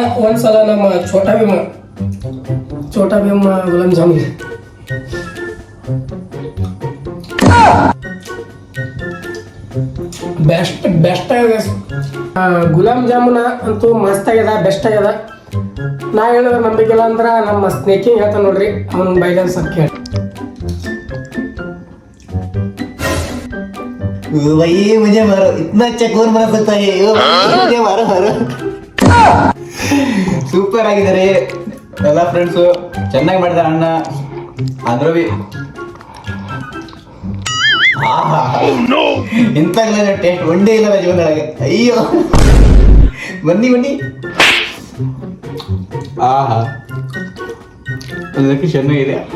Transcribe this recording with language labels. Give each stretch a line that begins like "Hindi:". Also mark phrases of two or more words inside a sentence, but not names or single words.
Kannada: ಒಂದ್ಸಲ ನಮ್ಮ ಛೋಟಾ ಭೀಮ್ ಗುಲಾಬ್ ಜಾಮೂನ್ ಬೆಸ್ಟ್ ಆಗ್ಯದ. ಗುಲಾಬ್ ಜಾಮೂನ ಅಂತೂ ಮಸ್ತ್ ಆಗ್ಯದ, ಬೆಸ್ಟ್ ಆಗ್ಯದ. ನಾ ಹೇಳಿದ್ರೆ ನಂಬಿಕೆಲ್ಲ ಅಂದ್ರೆ ನಮ್ಮ ಸ್ನೇಕಿಂಗ್ ಹೇಳ್ತಾನೆ ನೋಡ್ರಿ, ಅವನ ಬೈಲನ್ ಸ್ವಲ್ಪ ಕೇಳಿ.
Hindi: भाई मुझे मारो, इतना अच्छा कौन बना सकता है? मुझे मारो मारो.
Kannada: ಸೂಪರ್ ಆಗಿದ್ದಾರೆ ಎಲ್ಲ ಫ್ರೆಂಡ್ಸು, ಚೆನ್ನಾಗಿ ಮಾಡಿದ್ದಾರೆ ಅಣ್ಣ. ಆದ್ರೂ ಇಂಥ ಟೇಸ್ಟ್ ಒಂದೇ ಇಲ್ಲ ಜೀವನದೊಳಗೆ. ಅಯ್ಯೋ ಬನ್ನಿ ಆಹಾ, ಅದಕ್ಕೆ ಚೆನ್ನಾಗಿದೆ